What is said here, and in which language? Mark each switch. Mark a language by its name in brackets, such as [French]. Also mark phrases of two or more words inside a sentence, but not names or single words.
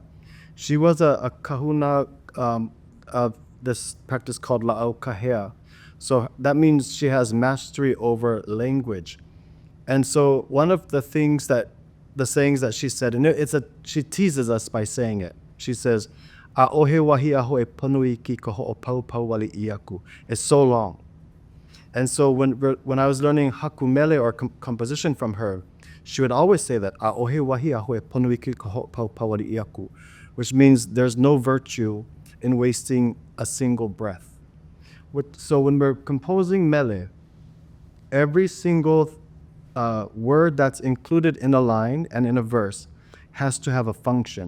[English] She was a kahuna of this practice called La'aukahea. So that means she has mastery over language. And so one of the sayings that she said, and she teases us by saying it. She says, [Hawaiian] "A'ohe wahi aho e panui ki ka ho'opau wali iaku." [English] It's so long. And so when I was learning [Hawaiian] haku mele [English] or composition from her, she would always say that, [Hawaiian] "A'ohe wahi aho e panui ki ka ho'opau wali iaku," [English] which means there's no virtue in wasting a single breath. So when we're composing mele, every single word that's included in a line and in a verse has to have a function.